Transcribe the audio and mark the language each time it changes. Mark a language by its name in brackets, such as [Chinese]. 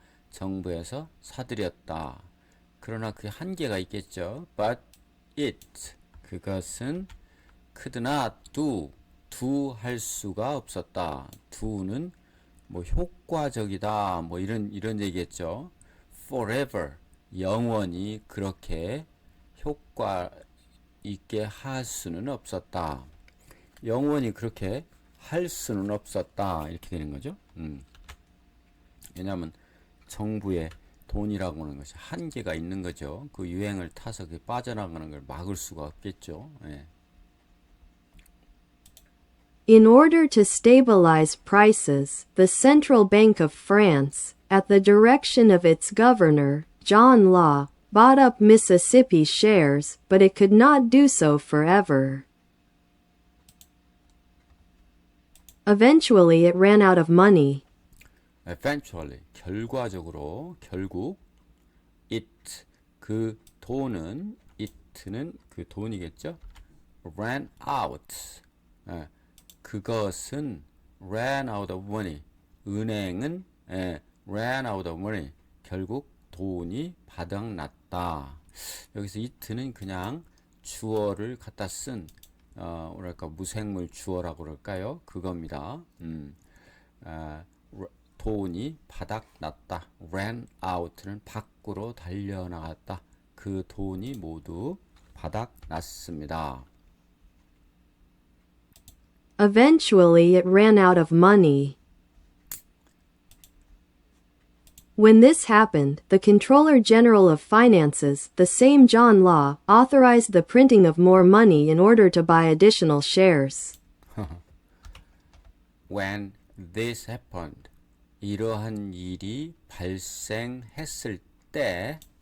[Korean] 정부에서 사들였다. 그러나 그 한계가 있겠죠. [English] But it [Korean] 그것은 [English] could not do [Korean] 할 수가 없었다. do는 뭐 효과적이다 뭐 이런 얘기겠죠. forever 영원히 그렇게 효과 있게 할 수는 없었다. 영원히 그렇게 할 수는 없었다. 이렇게 되는 거죠. 왜냐하면 정부의 돈이라고 하는 것이 한계가 있는 거죠. 그 유행을 타서 그 빠져나가는 걸 막을 수가 없겠죠. 예. [English] In order to stabilize prices, the Central Bank of France, at the direction of its governor, John Law, bought up Mississippi shares, but it could not do so forever. Eventually it ran out of money. Eventually [Korean] 결국 it 그 돈은 it는 그 돈이겠죠. [English] ran out [Korean] 그것은 [English] ran out of money [Korean] 은행은 [English] ran out of money [Korean] 결국 돈이 바닥났다. 여기서 it는 그냥 주어를 갖다 쓴 뭐랄까 무생물 주어라고 그럴까요? 그겁니다. 돈이 바닥났다. [English] ran out [Korean] 는 밖으로 달려나갔다. 그 돈이 모두 바닥났습니다. [English] Eventually it ran out of money. When this happened, the Comptroller General of Finances, the same John Law, authorized the printing of more money in order to buy additional shares. When this happened, [Korean] 이러한 일이 발생했을 때,